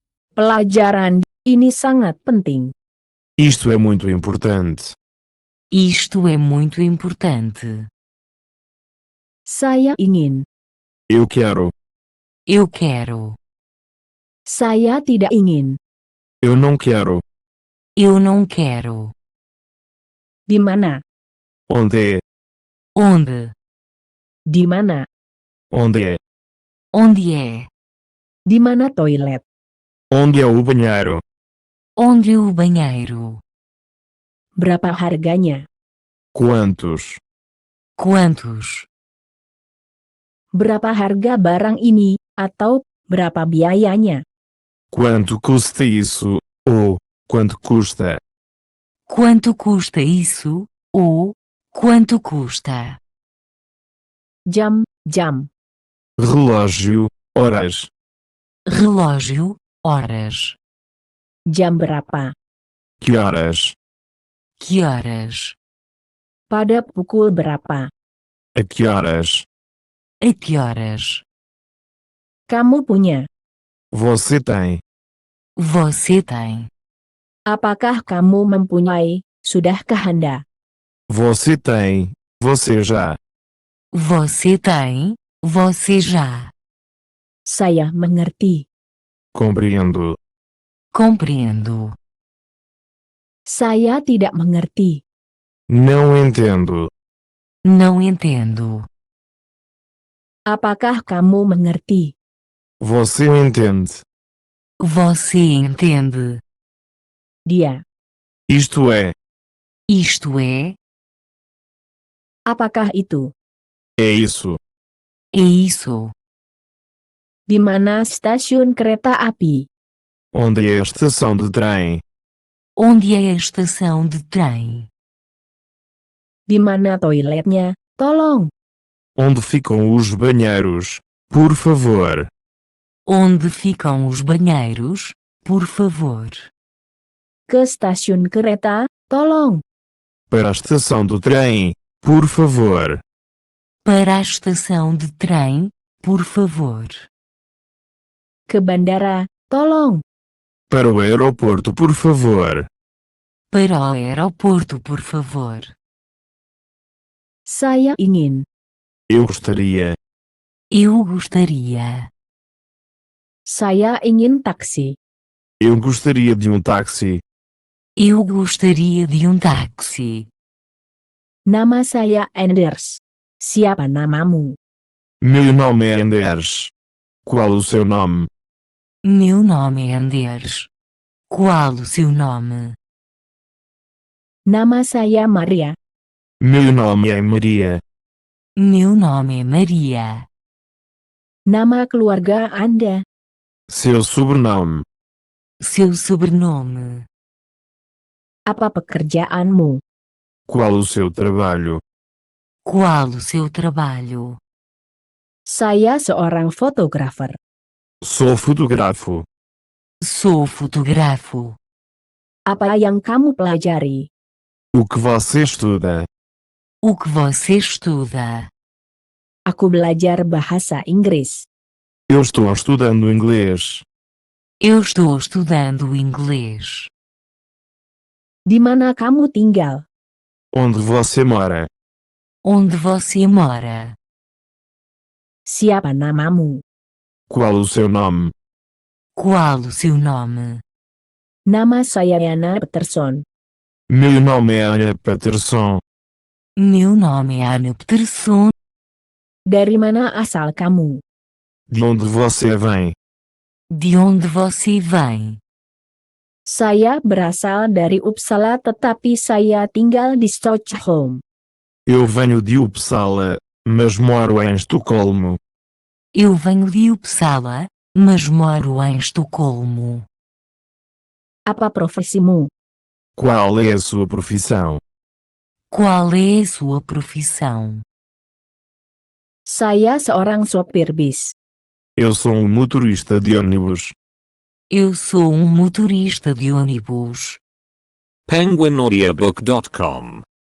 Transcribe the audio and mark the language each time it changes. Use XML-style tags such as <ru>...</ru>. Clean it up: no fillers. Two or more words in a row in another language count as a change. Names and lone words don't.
<id>Pelajaran ini sangat penting.</id> <pt>Isto é muito importante. Isto é muito importante.</pt> <id>Saya ingin.</id> <pt>Eu quero. Eu quero.</pt> <id>Saya tidak ingin.</id> <pt>Eu não quero. Eu não quero.</pt> <id>Di mana?</id> <pt>Onde é? Onde?</pt> <id>Di mana?</id> <pt>Onde é? Onde é?</pt> <id>Di mana toilet?</id> <pt>Onde é o banheiro? Onde é o banheiro?</pt> <id>Berapa harganya?</id> <pt>Quantos? Quantos?</pt> <id>Berapa harga barang ini, atau berapa biayanya?</id> <pt>Quanto custa isso? Ou quanto custa? Quanto custa isso? Ou quanto custa?</pt> <id>Jam, jam.</id> <pt>Relógio, horas. Relógio, horas.</pt> <id>Jam berapa?</id> <pt>Que horas? Que horas?</pt> <id>Pada pukul berapa?</id> <pt>A que horas? A que horas?</pt> <id>Kamu punya.</id> <pt>Você tem. Você tem.</pt> <id>Apakah kamu mempunyai? Sudahkah Anda?</id> <pt>Você tem. Você já. Você tem. Você já.</pt> <id>Saya mengerti.</id> <pt>Compreendo. Compreendo.</pt> <id>Saya tidak mengerti.</id> <pt>Não entendo. Não entendo.</pt> <id>Apakah kamu mengerti?</id> <pt>Você entende. Você entende.</pt> <id>Dia.</id> <pt>Isto é. Isto é.</pt> <id>Apakah itu?</id> <pt>É isso. É isso.</pt> <id>Di mana stasiun kereta api?</id> <pt>Onde é a estação de trem? Onde é a estação de trem?</pt> <id>Di mana toiletnya? Tolong.</id> <pt>Onde ficam os banheiros? Por favor. Onde ficam os banheiros? Por favor.</pt> <id>Ke stasiun kereta? Tolong.</id> <pt>Para a estação do trem? Por favor. Para a estação de trem, por favor.</pt> <id>Ke bandara? Tolong.</id> <pt>Para o aeroporto, por favor. Para o aeroporto, por favor.</pt> <id>Saya ingin.</id> <pt>Eu gostaria. Eu gostaria.</pt> <id>Saya ingin taksi.</id> <pt>Eu gostaria de um táxi. Eu gostaria de um táxi.</pt> <id>Nama saya Anders. Siapa namamu?</id> <pt>Meu nome é Anders. Qual o seu nome? Meu nome é Anders. Qual o seu nome?</pt> <id>Nama saya Maria.</id> <pt>Meu nome é Maria. Meu nome é Maria.</pt> <id>Nama keluarga Anda.</id> <pt>Seu sobrenome. Seu sobrenome.</pt> <id>Apa pekerjaanmu?</id> <pt>Qual o seu trabalho? Qual o seu trabalho?</pt> <id>Saya seorang fotografer.</id> <pt>Sou fotógrafo. Sou fotógrafo.</pt> <id>Apa yang kamu pelajari?</id> <pt>O que você estuda? O que você estuda?</pt> <id>Aku belajar bahasa Inggris.</id> <pt>Eu estou estudando inglês. Eu estou estudando inglês.</pt> <id>Di mana kamu tinggal?</id> <pt>Onde você mora? Onde você mora?</pt> <id>Siapa namamu?</id> <pt>Qual o seu nome? Qual o seu nome?</pt> <id>Nama saya Yana Peterson.</id> <pt>Meu nome é Ana Peterson. Meu nome é Ana Peterson.</pt> <id>Dari mana asal kamu?</id> <pt>De onde você vem? De onde você vem?</pt> <id>Saya berasal dari Uppsala tetapi saya tinggal di Stockholm.</id> <pt>Eu venho de Uppsala, mas moro em Estocolmo. Eu venho de Uppsala, mas moro em Estocolmo.</pt> <id>Apa profesimu?</id> <pt>Qual é a sua profissão? Qual é a sua profissão?</pt> <id>Saya seorang sopir bis.</id> <pt>Eu sou um motorista de ônibus. Eu sou um motorista de ônibus. penguinaudiobook.com</pt>